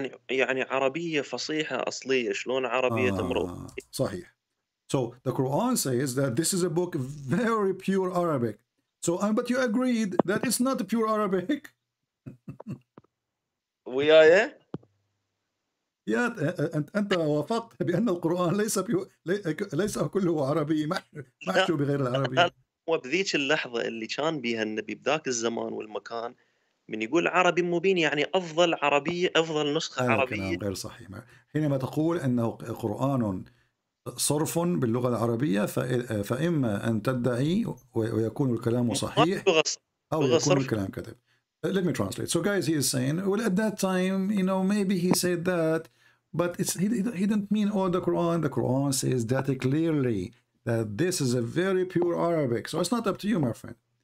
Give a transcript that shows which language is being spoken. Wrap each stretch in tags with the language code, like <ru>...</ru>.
<ar>يعني عربية فصيحة أصلية. شلون عربية امرؤ؟ صحيح.</ar> <en>So the Quran says that this is a book very pure Arabic. So, but you agreed that it's not pure Arabic.</en> <ar>وياي؟ يا أنت وافقت بأن القرآن ليس كله عربي محشو بغير العربي. وبذيك اللحظة اللي كان بيها النبي بذاك الزمان والمكان من يقول عربي مبين يعني أفضل عربية، أفضل نسخة هذا عربية. كلام غير صحيح. حينما تقول أنه قرآن صرف باللغة العربية فإما أن تدعي ويكون الكلام صحيح أو يكون الكلام كذب.</ar> <en>Let me translate. So guys, he is saying, well, at that time, you know, maybe he said that, but he didn't mean all the Quran. The Quran says that clearly that this is a very pure Arabic. So it's not up to you, my friend.</en>